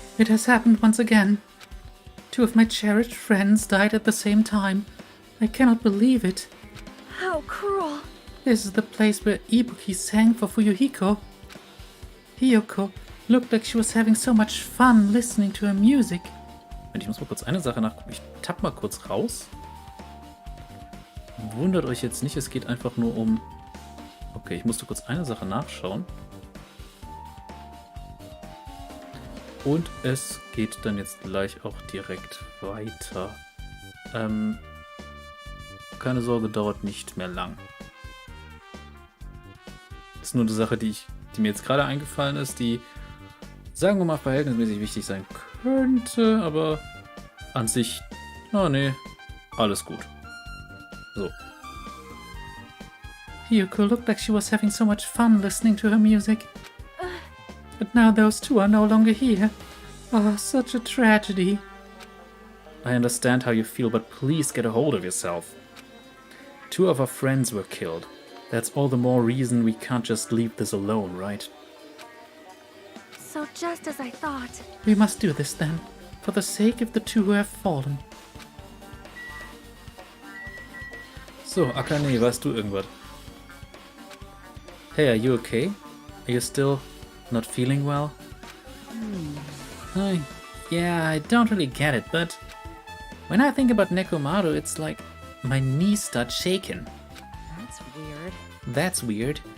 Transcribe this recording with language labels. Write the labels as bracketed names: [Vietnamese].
[English] It has happened once again. 2 of my cherished friends died at the same time. I cannot believe it. How cruel. This is the place where Ibuki sang for Fuyuhiko. Hiyoko looked like she was having so much fun listening to her music. [German] Ich muss mal kurz eine Sache nachgucken. Ich tapp mal kurz raus. Wundert euch jetzt nicht, es geht einfach nur um... Okay, ich musste kurz eine Sache nachschauen. Und es geht dann jetzt gleich auch direkt weiter. Keine Sorge, dauert nicht mehr lang. Das ist nur eine Sache, die mir jetzt gerade eingefallen ist, die, sagen wir mal, verhältnismäßig wichtig sein könnte, aber an sich, nee, alles gut. So. [English] Hiyoko looked like she was having so much fun listening to her music. But now those 2 are no longer here. Oh, such a tragedy. I understand how you feel, but please get a hold of yourself. 2 of our friends were killed. That's all the more reason we can't just leave this alone, right? So just as I thought. We must do this then, for the sake of the 2 who have fallen. [German] So, Akane, weißt du irgendwas? [English] Hey, are you okay? Are you still not feeling well? Yeah, I don't really get it, but when I think about Nekomaru, it's like my knees start shaking. That's weird. That's weird.